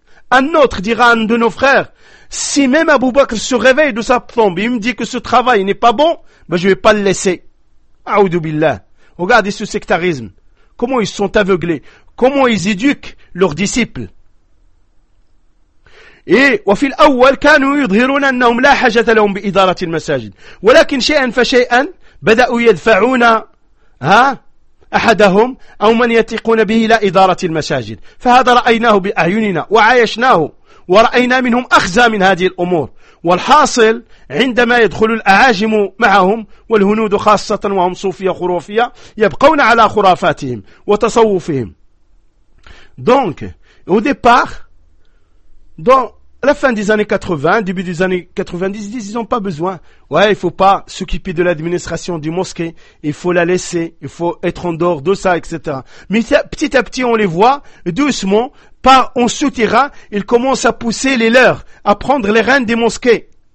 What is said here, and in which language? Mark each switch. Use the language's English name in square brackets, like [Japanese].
[French] Un autre dira à un de nos frères, si même Abou Bakr se réveille de sa tombe et il me dit que ce travail n'est pas bon, ben je vais pas le laisser. [Arabic] Aoudou billah. [French] Regardez ce sectarisme. Comment ils sont aveuglés? Comment ils éduquent leurs disciples? [Arabic] إيه وفي الأول كانوا يظهرون أنهم لا حاجة لهم بإدارة المساجد ولكن شيئا فشيئا بدأوا يدفعون ها أحدهم أو من يثقون به إلى إدارة المساجد فهذا رأيناه بأعيننا وعايشناه ورأينا منهم أخزى من هذه الأمور والحاصل عندما يدخل الأعاجم معهم والهنود خاصة وهم صوفية خرافية يبقون على خرافاتهم وتصوفهم دونك [French] au départ. Dans la fin des années 80, début des années 90, ils disent qu'ils n'ont pas besoin. Ouais, il ne faut pas s'occuper de l'administration du mosquée. Il faut la laisser. Il faut être en dehors de ça, etc. Mais petit à petit, on les voit, doucement, pas en souterrain, ils commencent à pousser les leurs, à prendre les rênes des mosquées.